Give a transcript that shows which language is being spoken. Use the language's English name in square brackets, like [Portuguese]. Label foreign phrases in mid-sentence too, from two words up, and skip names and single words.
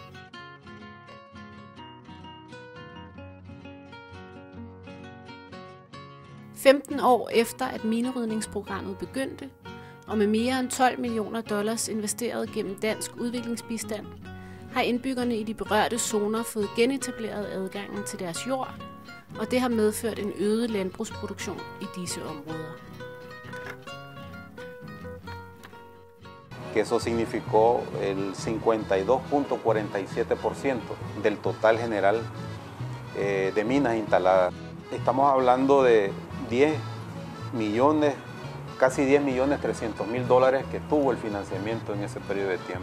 [Danish] $15 år efter at minerydningsprogrammet begyndte, og med mere end $12 millioner investeret gennem dansk udviklingsbistand, har indbyggerne i de berørte zoner fået genetableret adgangen til deres jord, og det har medført en øget landbrugsproduktion i disse områder. [Spanish] Que eso significó el 52.47% del total general de minas instaladas. Estamos hablando de 10 millones, casi 10.300.000 dólares que tuvo el financiamiento en ese periodo de tiempo.